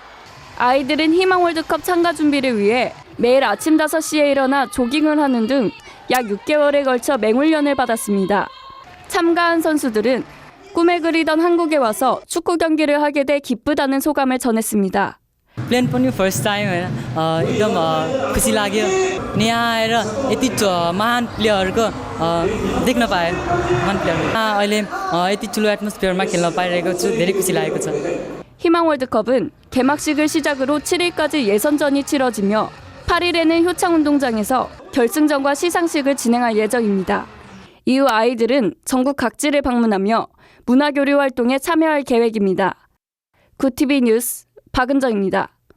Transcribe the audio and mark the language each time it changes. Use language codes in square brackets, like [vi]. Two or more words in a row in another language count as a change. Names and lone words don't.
[ko] 아이들은 희망 월드컵 참가 준비를 위해 매일 아침 5시에 일어나 조깅을 하는 등 약 6개월에 걸쳐 맹훈련을 받았습니다. 참가한 선수들은 꿈에 그리던 한국에 와서 축구 경기를 하게 돼 기쁘다는 소감을 전했습니다. [ne] प्लेन पनि [en] first time [ne] होइन एकदम खुसी लाग्यो अनि यहाँ आएर यति महान प्लेयरको देख्न पाएँ महान प्लेयर अहिले यति ठुलो एटमोस्फियरमा खेल्न पाइरहेको छु धेरै खुसी लागेको छ. [ko] 희망 월드컵은 개막식을 시작으로 7일까지 예선전이 치러지며 8일에는 효창운동장에서 결승전과 시상식을 진행할 예정입니다. 이후 아이들은 전국 각지를 방문하며 문화교류 활동에 참여할 계획입니다. 구티비 뉴스 박은정입니다.